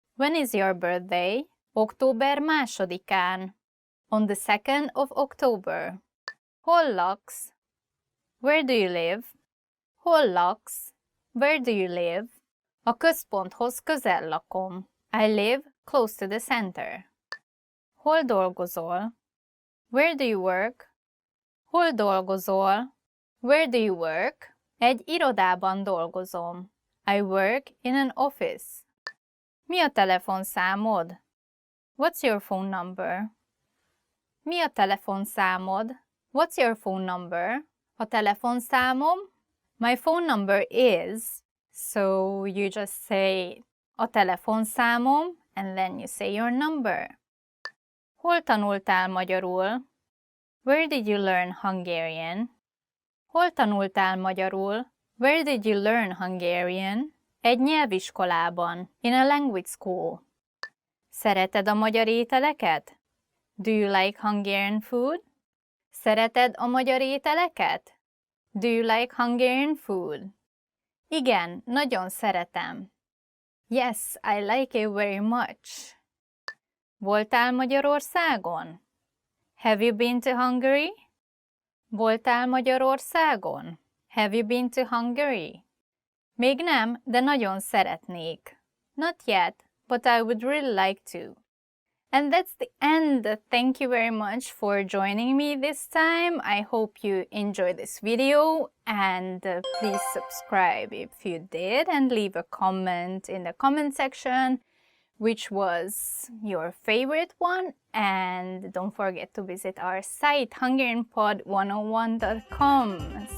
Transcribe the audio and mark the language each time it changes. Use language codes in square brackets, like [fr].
[en] When is your birthday? [hu] Október 2-án. [en] On the 2nd of October. [hu] Hol laksz? [en] Where do you live? Hol laksz? Where do you live? [hu] A központhoz közel lakom. [en] I live close to the center. [hu] Hol dolgozol? [en] Where do you work? [hu] Hol dolgozol? [en] Where do you work? [hu] Egy irodában dolgozom. [en] I work in an office. [hu] Mi a telefonszámod? [en] What's your phone number? [hu] Mi a telefonszámod? [en] What's your phone number? [hu] A telefonszámom? [en] My phone number is. So you just say a telefonszámom and then you say your number. [hu] Hol tanultál magyarul? [en] Where did you learn Hungarian? [hu] Hol tanultál magyarul? [en] Where did you learn Hungarian? [hu] Egy nyelviskolában. [en] In a language school. [hu] Szereted a magyar ételeket? [en] Do you like Hungarian food? [hu] Szereted a magyar ételeket? [en] Do you like Hungarian food? [hu] Igen, nagyon szeretem. [en] Yes, I like it very much. [hu] Voltál Magyarországon? [en] Have you been to Hungary? [hu] Voltál Magyarországon? [en] Have you been to Hungary? [hu] Még nem, de nagyon szeretnék. [en] Not yet, but I would really like to. And that's the end. Thank you very much for joining me this time. I hope you enjoyed this video, and please subscribe if you did, and leave a comment in the comment section which was your favorite one, and don't forget to visit our site hungarianpod101.com.